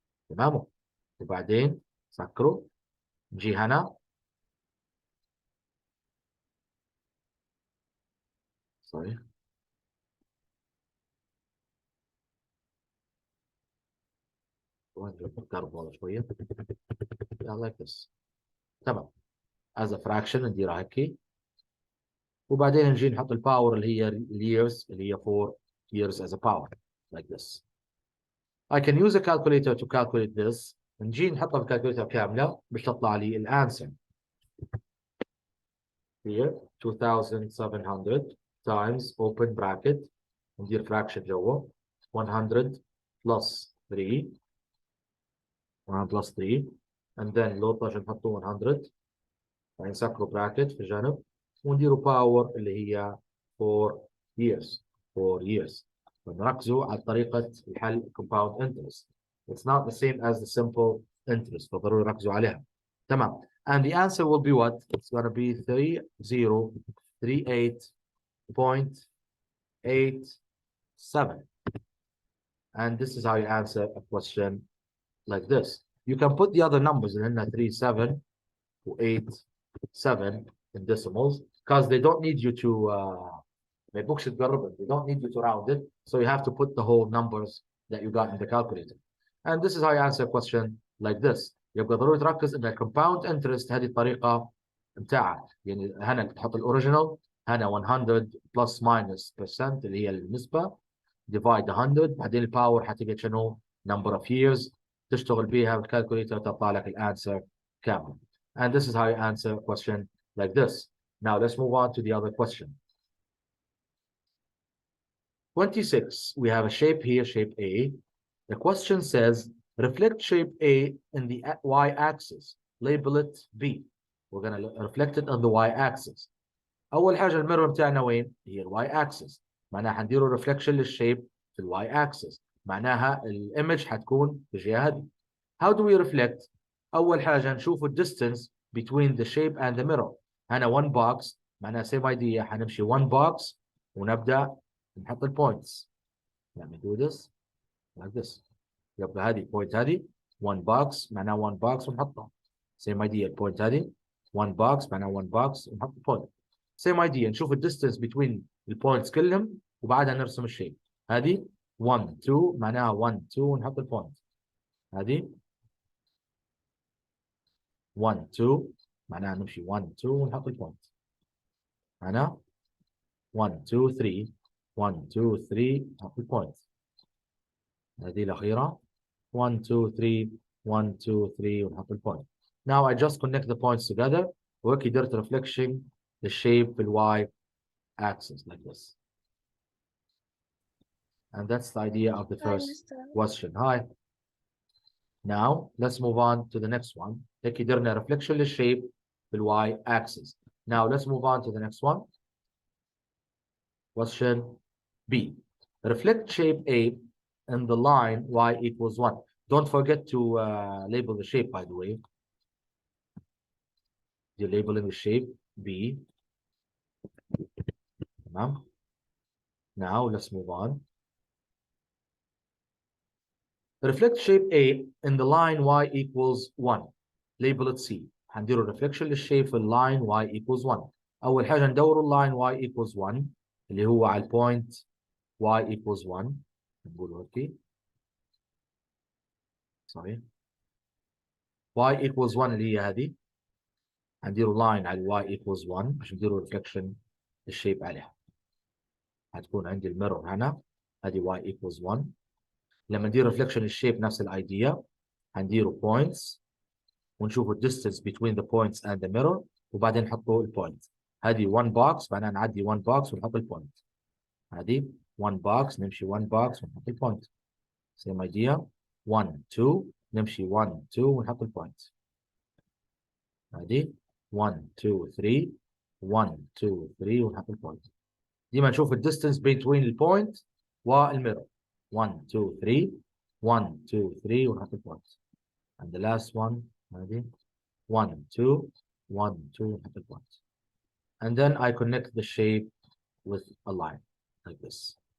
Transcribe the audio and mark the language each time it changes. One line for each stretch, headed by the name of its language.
Arabic: تمام؟ وبعدين سكروا نجي هنا sorry نقرب والله شويه
English: yeah, like this.
Arabic: تمام
English: as a fraction
Arabic: نديرها هيك، وبعدين نجي نحط الباور اللي هي years اللي هي 4 years
English: as a power like this. I can use a calculator to calculate this.
Arabic: نجي نحطها في الكالكوليتر كامله باش تطلع لي الانسر.
English: here 2700 times open bracket
Arabic: ندير fraction جوا 100 plus 3 100 plus 3 and then لوطة عشان نحطوا 100 يعني نسكروا براكت في جنب ونديروا باور اللي هي 4 years 4 years. فنركزوا على طريقة الحل compound interest.
English: It's not the same as the simple interest
Arabic: فضروري ركزوا عليها. تمام.
English: And the answer will be what? It's going to be 3038.87. And this is how you answer a question like this. You can put the other numbers in 37 or 87 in decimals because they don't need you to they don't need you to round it, so you have to put the whole numbers that you got in the calculator. And this is how you answer a question like this.
Arabic: يبقى ضروري تركز ان compound interest هذه الطريقه بتاعها، يعني هنا تحط الاوريجينال هنا
English: 100 plus minus percent
Arabic: اللي هي النسبه divide 100 بعدين الباور حتيجي شنو؟
English: number of years
Arabic: تشتغل بيها بالكالكوليتر تطلع لك الانسر كامل.
English: And this is how you answer a question like this. Now let's move on to the other question. 26, we have a shape here, shape A. The question says, reflect shape A in the y-axis. Label it B. We're going to reflect it on the y-axis.
Arabic: أول حاجة الميرور بتاعنا وين؟ هي y-axis. معناها حنديروا reflection للشيب في y-axis. معناها الإيمج حتكون بالجهة هذه.
English: How do we reflect?
Arabic: أول حاجة نشوف
English: distance between the shape and the mirror.
Arabic: هنا one box معناها
English: same idea
Arabic: حنمشي one box ونبدأ نحط البوينتس.
English: Let me do this like this.
Arabic: يبقى هذه point هذه one box معناها one box ونحطها. Same idea البوينت هذه one box معناها one box ونحط point. Same idea نشوف distance between البوينتس كلهم وبعدها نرسم الشيب. هذه 1 2 معناها 1 2 ونحط البوينت. هذه 1 2 معناها نمشي 1 2 ونحط البوينت. هنا 1 2 3 1 2 3 نحط البوينت. هذه الأخيرة 1 2 3 1 2 3 ونحط البوينت.
English: Now I just connect the points together
Arabic: وهيك قدرت
English: reflection the shape في الواي axis like this. And that's the idea of the first question. Hi. Now let's move on to the next one.
Arabic: هيك قدرنا reflection للشيب في الواي axis.
English: Now let's move on to the next one. Question B. Reflect shape A in the line y equals 1. Don't forget to label the shape, by the way. You're labeling the shape B. Now let's move on. Reflect shape A in the line y equals 1. Label it C.
Arabic: هنديروا reflection للشيب في اللاين y equals 1. أول حاجة ندوروا اللاين y equals 1 اللي هو على البوينت y equals 1. نقول اوكي.
English: sorry.
Arabic: y equals 1 اللي هي هذه. هنديروا لاين على y equals 1 عشان نديروا reflection للشيب عليها. هتكون عندي الميرور هنا. هذه y equals 1. لما ندير reflection للشيب نفس الايديا. هنديروا points ونشوفوا
English: distance between the points and the mirror
Arabic: وبعدين نحطوا البوينت. هذه 1 box معناها نعدي 1 box ونحط البوينت. هذه 1 box نمشي 1 box ونحط البوينت. same idea 1 2 نمشي 1 2 ونحط البوينت. هذه 1 2 3 1 2 3 ونحط البوينت. ديما نشوف الديستنس between البوينت والميرور. 1 2 3 1 2 3 ونحط البوينت.
English: and the last one هذه 1 2 1 2
Arabic: ونحط البوينت.
English: and then I connect the shape with a line like this.